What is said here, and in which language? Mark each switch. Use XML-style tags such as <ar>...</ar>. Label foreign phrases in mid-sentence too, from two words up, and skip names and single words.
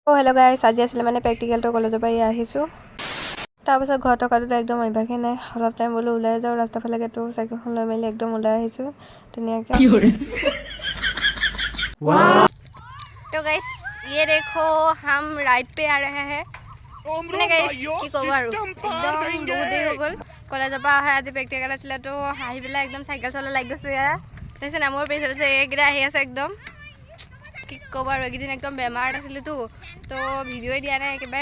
<en>hello guys,</en> <as>আজি আছিলে মানে প্ৰেক্টিকেলটো কলেজৰ পৰা আহিছোঁ। তাৰপাছত ঘৰত থকাটোতো একদম অভ্যাসেই নাই। অলপ টাইম বোলো ওলাই যাওঁ ৰাস্তাৰ ফালেকে, তো চাইকেলখন লৈ মেলি একদম ওলাই আহিছোঁ ধুনীয়াকৈ।</as> <hi>तो गाइस ये देखो हम राइड पे आ रहे हैं।</hi> <as>মানে গাইস কি ক'ব আৰু একদম বহুত দেৰি হৈ গ'ল কলেজৰ পৰা অহা। আজি প্ৰেক্টিকেল আছিলে, তো আহি পেলাই একদম চাইকেল চলাই লাগি গৈছোঁ। এয়া তাৰপিছত মোৰ পিছে পিছে এইকেইটা আহি আছে একদম। কি ক'ব আৰু এইকেইদিন একদম বেমাৰত আছিলোঁতো, তো ভিডিঅ'ই দিয়া নাই একেবাৰে।</as>